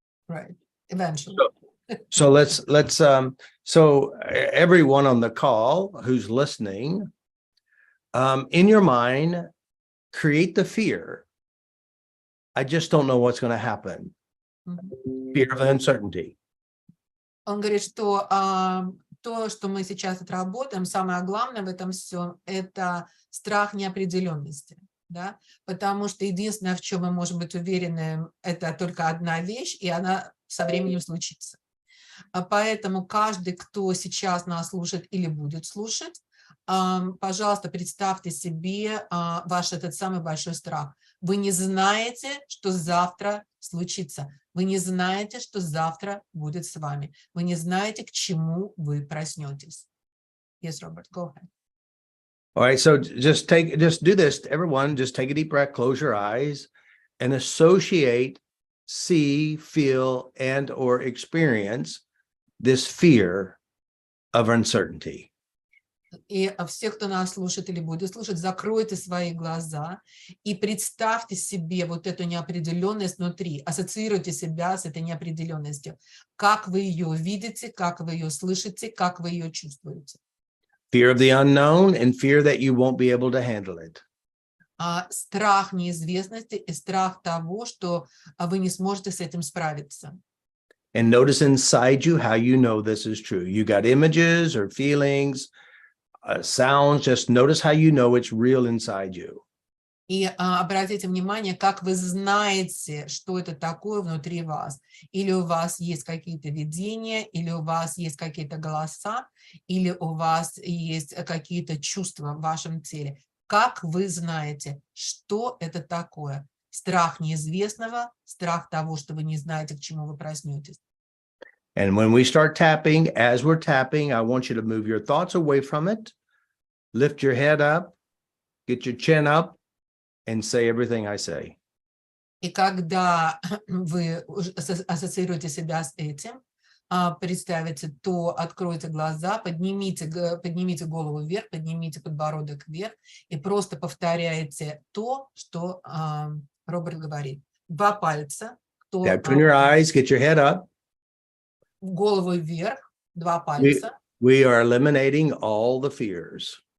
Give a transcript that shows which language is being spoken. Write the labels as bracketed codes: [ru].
[en] Right, eventually. So let's so everyone on the call who's listening, in your mind, create the fear. I just don't know what's going to happen. Fear of uncertainty. [ru] Он говорит, что то, что мы сейчас отработаем, самое главное в этом всем, это страх неопределенности. Да? Потому что единственное, в чем мы можем быть уверены, это только одна вещь, и она со временем случится. Поэтому каждый, кто сейчас нас слушает или будет слушать, пожалуйста, представьте себе ваш этот самый большой страх. Вы не знаете, что завтра случится. Вы не знаете, что завтра будет с вами. Вы не знаете, к чему вы проснетесь. [en] Yes, Robert, go ahead. All right, so just do this, everyone, just take a deep breath, close your eyes, and associate, see, feel, and or experience this fear of uncertainty. [ru] И все, кто нас слушает или будет слушать, закройте свои глаза и представьте себе вот эту неопределенность внутри, ассоциируйте себя с этой неопределенностью, как вы ее видите, как вы ее слышите, как вы ее чувствуете. [en] Fear of the unknown and fear that you won't be able to handle it. [ru] Страх неизвестности и страх того, что вы не сможете с этим справиться. [en] And notice inside you how you know this is true. You got images or feelings, sounds, just notice how you know it's real inside you. [ru] И обратите внимание, как вы знаете, что это такое внутри вас. Или у вас есть какие-то видения, или у вас есть какие-то голоса, или у вас есть какие-то чувства в вашем теле. Как вы знаете, что это такое? Страх неизвестного, страх того, что вы не знаете, к чему вы проснетесь. [en] And when we start tapping, as we're tapping, I want you to move your thoughts away from it, lift your head up, get your chin up, and say everything I say. [ru] И когда вы ассоциируете себя с этим, представите, то откройте глаза, поднимите голову вверх, поднимите подбородок вверх и просто повторяйте то, что Роберт говорит. Два пальца. [en] Open your eyes, get your head up. [ru] Голову вверх, два пальца. [en] We are eliminating all the fears.